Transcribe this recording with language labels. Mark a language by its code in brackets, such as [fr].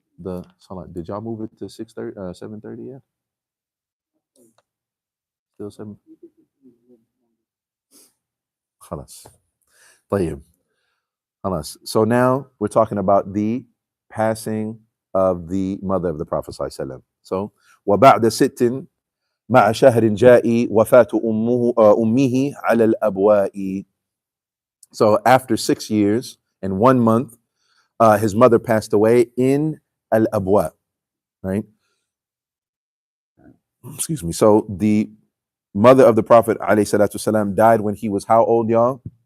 [en] The salat. Did y'all move it to 7:30 yet? Still 7. Khalas. طيب. Khalas. So now we're talking about the passing of the mother of the Prophet sallallahu alaihi wasallam. [ar] So وبعد 6 مع شهر جاء وفاة أمه على الأبواء. [en] So after 6 years and 1 month, his mother passed away in Al-Abwa, right? Excuse me. So the mother of the Prophet ﷺ died when he was how old, y'all?